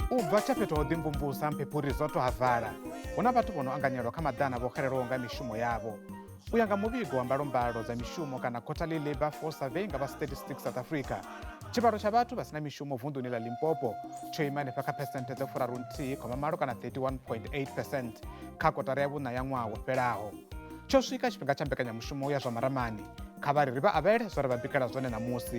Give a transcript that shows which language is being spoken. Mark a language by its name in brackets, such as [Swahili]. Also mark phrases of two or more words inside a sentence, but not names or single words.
[Venda] Chibva cha fhethu mvumvusa Mphephu Resort havala. Una vhathu vhono anganyelwa kha maḓana vho xelelwaho nga mishumo yavho. U ya nga muvhigo wa mbalombalo dza mishumo kana [English] quarterly labor force survey [Venda] nga vha Statistics South Africa. Tshivhalo tsha vhathu vha sina mishumo vunḓuni ḽa Limpopo tsho ima hanefha kha phesenthe dza furaru-raru kana 31.8% kha kotara ya vhuṋa ya ṅwaha wo fhelaho. Tsho swika tshifhinga tsha mbekanyamushumo ya zwa Maramani. Kha vha ri vha avhele zwo ri vha bikela zwone ṋamusi.